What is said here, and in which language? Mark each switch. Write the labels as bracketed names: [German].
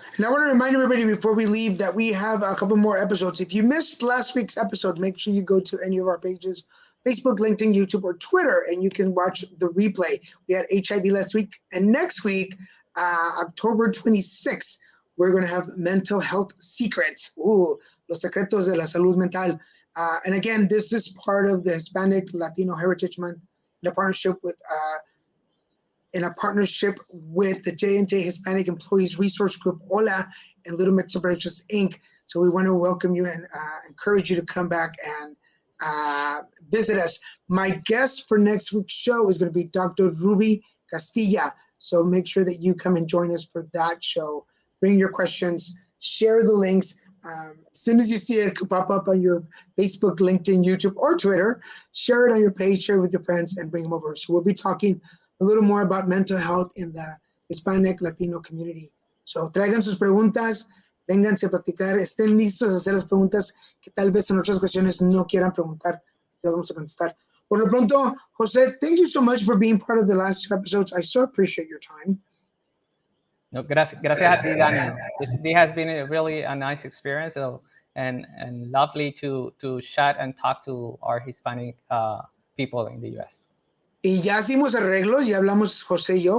[English] And I want to remind everybody before we leave that we have a couple more episodes. If you missed last week's episode, make sure you go to any of our pages, Facebook, LinkedIn, YouTube, or Twitter, and you can watch the replay. We had HIV last week, and next week, October 26th, we're going to have mental health secrets. [Spanish] Los secretos de la salud mental. [English] And again, this is part of the Hispanic Latino Heritage Month in a partnership with the J&J Hispanic Employees Resource Group, HOLA, and Little Mexican Branches, Inc. So we want to welcome you and encourage you to come back and visit us. My guest for next week's show is going to be Dr. Ruby Castilla. So make sure that you come and join us for that show. Bring your questions, share the links. As soon as you see it pop up on your Facebook, LinkedIn, YouTube, or Twitter, share it on your page, share it with your friends, and bring them over. So we'll be talking a little more about mental health in the Hispanic Latino community. [Spanish] So traigan sus preguntas, vénganse a platicar, estén listos a hacer las preguntas que tal vez en otras ocasiones no quieran preguntar. Las vamos a contestar. Por lo pronto, [English] Jose, thank you so much for being part of the last two episodes. I so appreciate your time. [Spanish] No, gracias a ti, Daniel. [English] This has been really a nice experience, and lovely to chat and talk to our Hispanic people in the U.S. [Spanish] Y ya hicimos arreglos, ya hablamos Jose y yo.